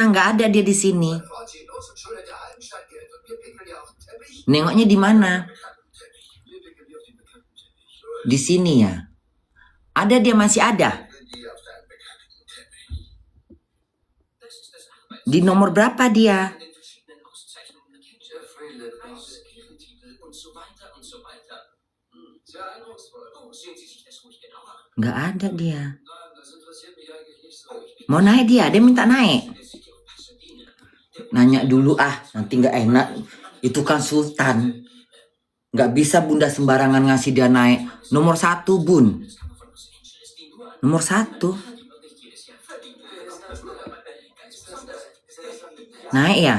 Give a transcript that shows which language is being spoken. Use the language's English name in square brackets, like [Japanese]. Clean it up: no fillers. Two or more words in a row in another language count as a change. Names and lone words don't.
[Indonesian] Nggak ada dia di sini. Nengoknya di mana? Di sini ya. Ada dia, masih ada. Di nomor berapa dia? [German] den verschiedenen Auszeichnungen erkennt. Jeffrey Preis, Ehrentitel und so weiter und so weiter. Sehr eindrucksvoll. Oh, sehen Sie sich das ruhig genauer an. [Indonesian] Nggak ada dia. [German] Nein, das interessiert mich eigentlich nicht so. Ich bin [Indonesian] Mau naik dia minta naik. [German] der City of Pasadena. [Indonesian] Nanya dulu nanti nggak enak. Itu kan Sultan. Nggak bisa Bunda sembarangan ngasih dia naik. Nomor 1 Bun. Nomor 1. Naik ya?